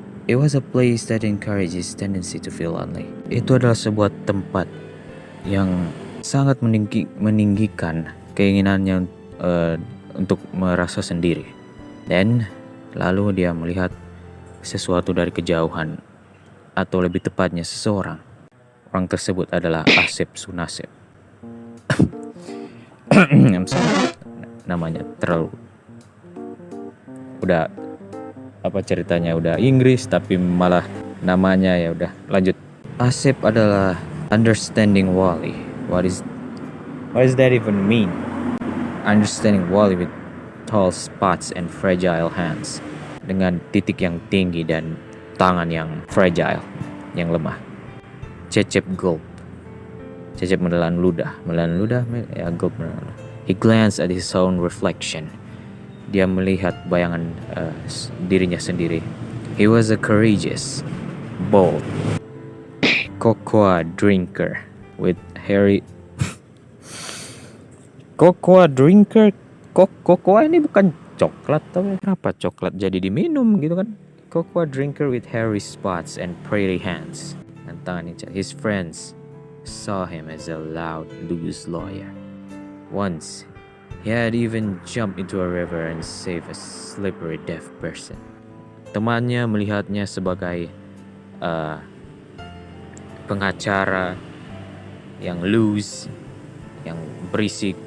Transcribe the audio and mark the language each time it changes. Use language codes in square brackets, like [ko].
[en] It was a place that encourages tendency to feel lonely. [id] Itu adalah sebuah tempat yang sangat meninggikan keinginannya untuk merasa sendiri. Dan lalu dia melihat sesuatu dari kejauhan, atau lebih tepatnya seseorang. Orang tersebut adalah Asep Sunasep. Namanya terlalu udah apa ceritanya udah Inggris tapi malah namanya ya udah lanjut. Asep adalah [en] understanding Wally. What is that even mean? Understanding Wally with tall spots and fragile hands, [id] dengan titik yang tinggi dan tangan yang fragile, yang lemah. [en] Cecep gulp. [id] Cecep menelan ludah ya, gulp menelan ludah. [en] He glanced at his own reflection. [id] Dia melihat bayangan dirinya sendiri. [en] He was a courageous, bold, cocoa drinker with hairy. [id] Cocoa drinker. Cocoa ini bukan coklat, tapi kenapa coklat jadi diminum gitu kan? [en] Cocoa drinker with hairy spots and pretty hands. [id] Dan tangannya. [en] His friends saw him as a loud, loose lawyer. Once, he had even jumped into a river and saved a slippery deaf person. [id] Temannya melihatnya sebagai pengacara yang loose, yang berisik.